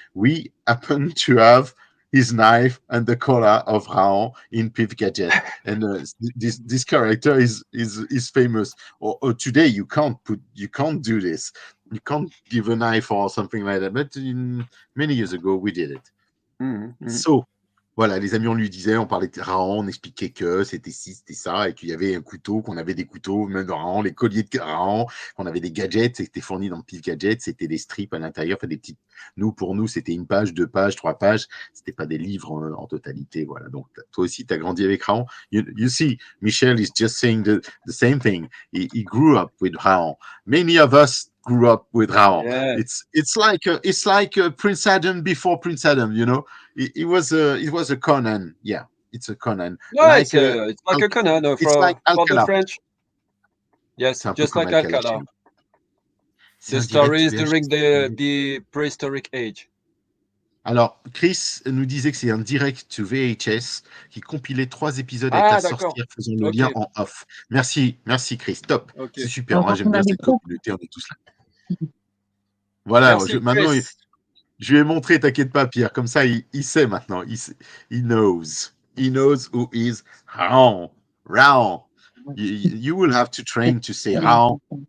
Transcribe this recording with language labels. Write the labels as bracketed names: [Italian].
[English] We happen to have his knife and the collar of Raon in Pif Gadget, and this character is famous. Or today you can't do this. You can't give a knife or something like that. But many years ago we did it. [French] So, voilà, les amis, on lui disait, on parlait de Rahan, on expliquait que c'était ci, c'était ça, et qu'il y avait un couteau, qu'on avait des couteaux, même dans Rahan, les colliers de Rahan, qu'on avait des gadgets, c'était fourni dans le pif gadget, c'était des strips à l'intérieur, enfin des petites. Pour nous, c'était 1 page, 2 pages, 3 pages, c'était pas des livres en totalité, voilà. Donc, toi aussi, tu as grandi avec Rahan. [English] You see, Michel is just saying the same thing. He grew up with Rahan. Many of us grew up with Rahan. Yeah. It's like Prince Adam before Prince Adam, you know. It was a Conan. Yeah, it's a Conan. Yeah, it's like a Conan for the French. Yes, just like Alcala. The stories during the prehistoric age. [French] Alors, Chris nous disait que c'est un direct to VHS qui compilait 3 épisodes avec la sorcière faisant le lien en off. Merci Chris, top. Okay. C'est super, hein, j'aime bien cette communauté, on est tous là. Voilà, merci, maintenant, je lui ai montré, t'inquiète pas Pierre, comme ça il sait maintenant, [English] he knows who is Rahan. You will have to train to say Rahan.